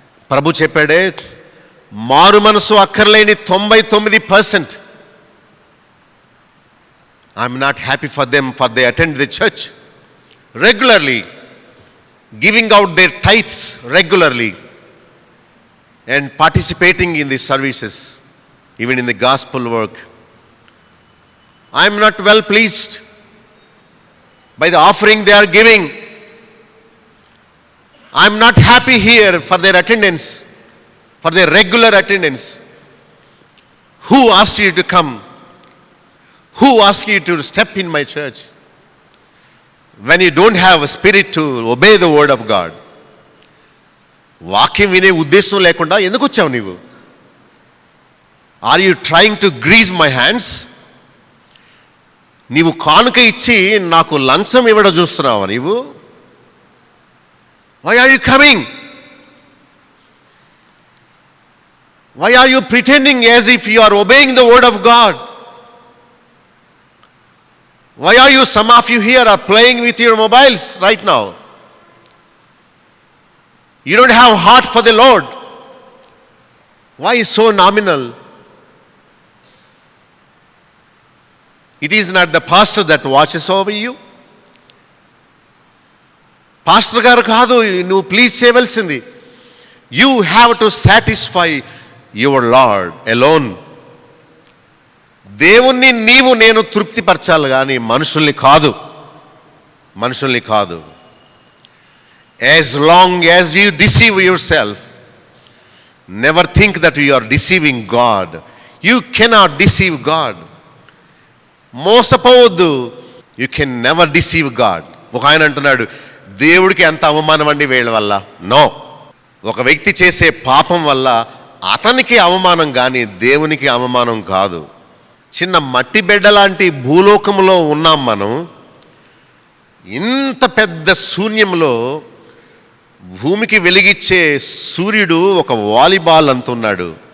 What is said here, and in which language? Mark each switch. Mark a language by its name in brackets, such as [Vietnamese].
[Telugu] ప్రభు చెప్పాడే, మారు మనసు అక్కర్లేని 99%. [English] I'm not happy for them, for they attend the church regularly, giving out their tithes regularly, and participating in the services, even in the gospel work. I am not well pleased by the offering they are giving. I am not happy here for their attendance, for their regular attendance. Who asked you to come? Who asked you to step in my church when you don't have a spirit to obey the word of God? [Telugu] వాక్యం వినే ఉద్దేశం లేకుండా ఎందుకు వచ్చావు నీవు? [English] Are you trying to grease my hands? [Telugu] నీవు కానుక ఇచ్చి నాకు లంచం ఇవ్వడం చూస్తున్నావా నీవు? [English] Why are you coming? Why are you pretending as if you are obeying the word of God? Why are you, some of you here are playing with your mobiles right now? You don't have heart for the Lord. Why so nominal? It is not the pastor that watches over you. [Telugu] Pastor garu kaadu nu please cheyavalsindi. [English] You have to satisfy your Lord alone. [Telugu] దేవుణ్ణి నీవు నేను తృప్తిపరచాలి కానీ మనుషుల్ని కాదు. మనుషుల్ని కాదు. [English] As long as you deceive yourself, never think that you are deceiving God. You cannot deceive God. [Telugu] మోసపోవద్దు. [English] You can never deceive God. [Telugu] ఒక ఆయన అంటున్నాడు, దేవుడికి ఎంత అవమానం అండి వీళ్ళ వల్ల. నో. ఒక వ్యక్తి చేసే పాపం వల్ల అతనికి అవమానం కానీ దేవునికి అవమానం కాదు. చిన్న మట్టి బిడ్డ లాంటి భూలోకంలో ఉన్నాం మనం. ఇంత పెద్ద శూన్యంలో భూమికి వెలిగిచ్చే సూర్యుడు ఒక వాలీబాల్ అంత ఉన్నాడు.